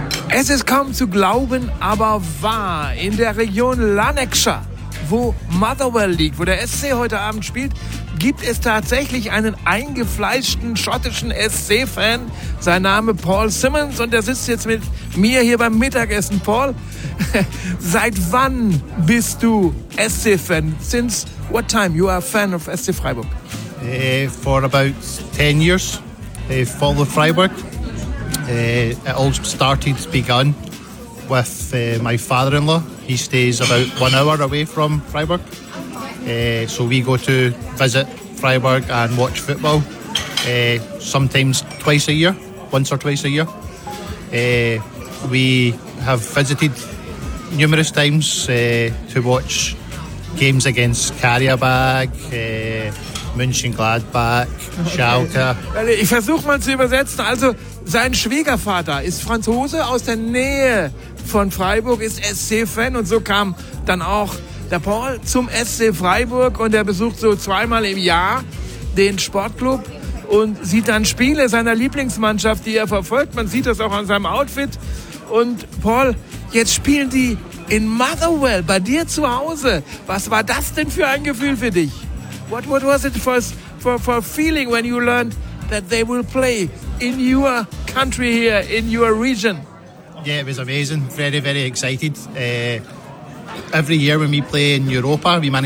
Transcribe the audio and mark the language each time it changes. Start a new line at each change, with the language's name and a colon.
German: Es ist kaum zu glauben, aber wahr. In der Region Lanarkshire, wo Motherwell liegt, wo der SC heute Abend spielt, gibt es tatsächlich einen eingefleischten schottischen SC-Fan. Sein Name Paul Simmons und der sitzt jetzt mit mir hier beim Mittagessen. Paul, seit wann bist du SC-Fan?
English: Since what time you are a fan of SC Freiburg? For about 10 years, follow Freiburg. It all began with my father-in-law. He stays about 1 hour away from Freiburg. So we go to visit Freiburg and watch football, sometimes twice a year, once or twice a year. We have visited numerous times to watch games against Karabag, Mönchengladbach, Schalke. Okay.
German: Ich versuche mal zu übersetzen. Also sein Schwiegervater ist Franzose aus der Nähe von Freiburg, ist SC-Fan und so kam dann auch der Paul zum SC Freiburg und er besucht so zweimal im Jahr den Sportclub und sieht dann Spiele seiner Lieblingsmannschaft, die er verfolgt. Man sieht das auch an seinem Outfit. Und Paul, jetzt spielen die in Motherwell, bei dir zu Hause. Was war das denn für ein Gefühl für dich?
English: What was it for feeling when you learned that they will play in your country here, in your region? Yeah, it was amazing. Very, very excited. Every year when we play in Europa, we manage